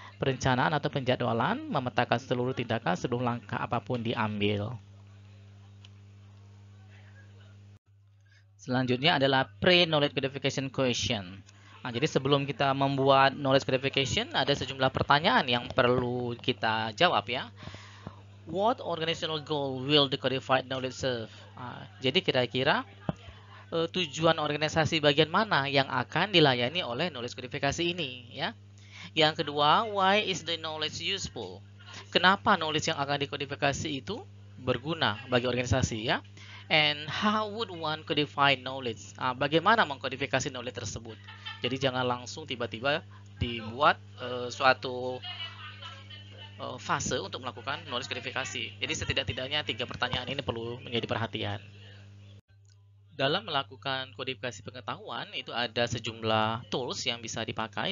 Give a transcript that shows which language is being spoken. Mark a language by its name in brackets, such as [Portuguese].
[Indonesian] Perencanaan atau penjadwalan memetakan seluruh tindakan sebelum langkah apapun diambil. Selanjutnya adalah pre-knowledge codification question. Nah, jadi sebelum kita membuat knowledge codification, ada sejumlah pertanyaan yang perlu kita jawab ya. [English] What organizational goal will the codified knowledge serve? [Indonesian] Jadi kira-kira tujuan organisasi bagian mana yang akan dilayani oleh knowledge codification ini ya. Yang kedua, [English] why is the knowledge useful? [Indonesian] Kenapa knowledge yang akan dikodifikasi itu berguna bagi organisasi ya? [English] And how would one codify knowledge? [Indonesian] Bagaimana mengkodifikasi knowledge tersebut? Jadi jangan langsung tiba-tiba dibuat suatu fase untuk melakukan knowledge codifikasi. Jadi setidak-tidaknya 3 pertanyaan ini perlu menjadi perhatian. Dalam melakukan kodifikasi pengetahuan itu ada sejumlah tools yang bisa dipakai.